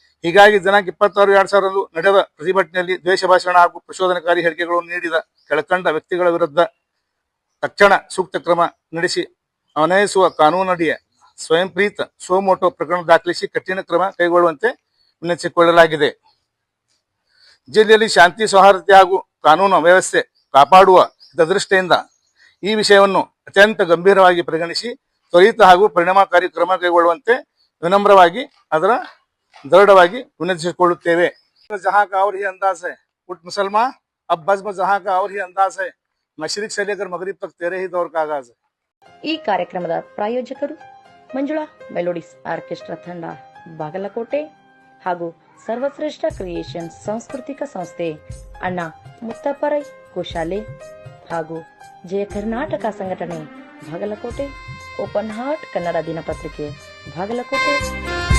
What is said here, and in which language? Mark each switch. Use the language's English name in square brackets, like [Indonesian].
[Kannada] ಹೀಗಾಗಿ ದಿನಾಂಕ 26/2/2026 ನಡೆದ ಪ್ರತಿಭಟನೆಯಲ್ಲಿ ದ್ವೇಷ ಭಾಷಣ ಹಾಗೂ ಪ್ರಚೋದನಕಾರಿ ಹೇಳಿಕೆಗಳನ್ನು ನೀಡಿದ ಕೆಳಕಂಡ ವ್ಯಕ್ತಿಗಳ ವಿರುದ್ಧ ತಕ್ಷಣ ಸೂಕ್ತ ಕ್ರಮ ನಡೆಸಿ ಅನ್ವಯಿಸುವ ಕಾನೂನಡಿಯ ಸ್ವಯಂ ಪ್ರೇರಿತ ಸೋಮೋಟೋ ಪ್ರಕರಣ ದಾಖಲಿಸಿ ಕಠಿಣ ಕ್ರಮ ಕೈಗೊಳ್ಳುವಂತೆ ವಿನಂತಿಸಿಕೊಳ್ಳಲಾಗಿದೆ. ಜಿಲ್ಲೆಯಲ್ಲಿ ಶಾಂತಿ, ಸೌಹಾರ್ದತೆ ಹಾಗೂ ಕಾನೂನು ವ್ಯವಸ್ಥೆ ಕಾಪಾಡುವ ಹಿತದೃಷ್ಟಿಯಿಂದ ಈ ವಿಷಯವನ್ನು ಅತ್ಯಂತ ಗಂಭೀರವಾಗಿ ಪರಿಗಣಿಸಿ ತ್ವರಿತ ಹಾಗೂ ಪರಿಣಾಮಕಾರಿ ಕ್ರಮ ಕೈಗೊಳ್ಳುವಂತೆ ವಿನಮ್ರವಾಗಿ ದೃಢವಾಗಿ ವಿನಂತಿಸಿಕೊಳ್ಳುತ್ತೇವೆ. [Hindi] जहाँ का और ही अंदाज है उठ मुसलमान अब बज़्म जहाँ का और ही अंदाज है मशरिक से लेकर मगरिब तक तेरे ही दौर का आगाज है. [Kannada] ಈ ಕಾರ್ಯಕ್ರಮದ ಪ್ರಾಯೋಜಕರು ಮಂಜುಳಾ ಮೆಲೋಡಿಸ್ ಆರ್ಕೆಸ್ಟ್ರಾ ತಂಡ ಬಾಗಲಕೋಟೆ ಹಾಗೂ ಸರ್ವಶ್ರೇಷ್ಠ ಕ್ರಿಯೇಷನ್ಸ್ ಸಾಂಸ್ಕೃತಿಕ ಸಂಸ್ಥೆ ಅಣ್ಣ ಮುತ್ತಪ್ಪರೈ ಗೋಶಾಲೆ ಹಾಗೂ ಜಯ ಕರ್ನಾಟಕ ಸಂಘಟನೆ ಬಾಗಲಕೋಟೆ, ಓಪನ್ ಹಾರ್ಟ್ ಕನ್ನಡ ದಿನಪತ್ರಿಕೆ ಬಾಗಲಕೋಟೆ.